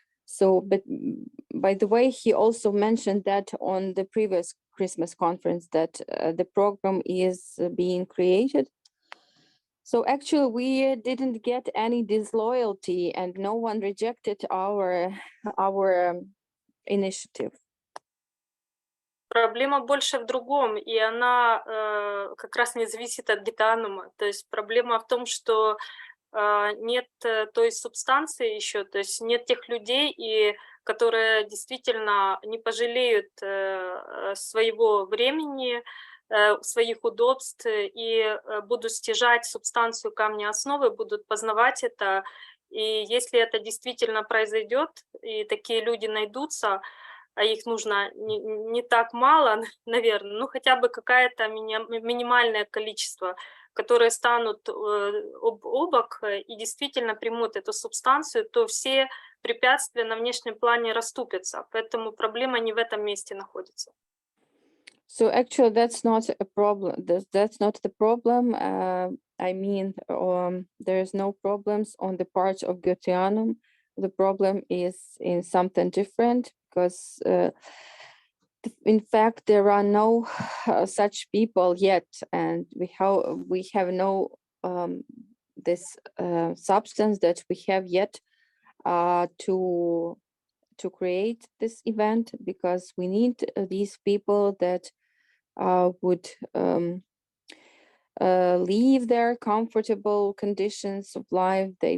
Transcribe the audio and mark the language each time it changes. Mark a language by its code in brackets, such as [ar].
[en] So, but by the way, he also mentioned that on the previous Christmas conference that the program is being created. So actually we didn't get any disloyalty and no one rejected our initiative. [ru] Проблема больше в другом, и она как раз не зависит от Гитанума. То есть проблема в том, что нет той субстанции еще, то есть нет тех людей, которые действительно не пожалеют своего времени, своих удобств и будут стяжать субстанцию камня основы, будут познавать это. И если это действительно произойдет, и такие люди найдутся, а их нужно не так мало, наверное, ну хотя бы какое-то минимальное количество, которые станут об бок и действительно примут эту субстанцию, то все препятствия на внешнем плане расступятся. Поэтому проблема не в этом месте находится. [en] So actually, that's not a problem. That's not the problem. I mean, there's no problems on the part of Goetheanum. The problem is in something different, because in fact there are no such people yet, and we have no this substance that we have yet to create this event, because we need these people that would leave their comfortable conditions of life.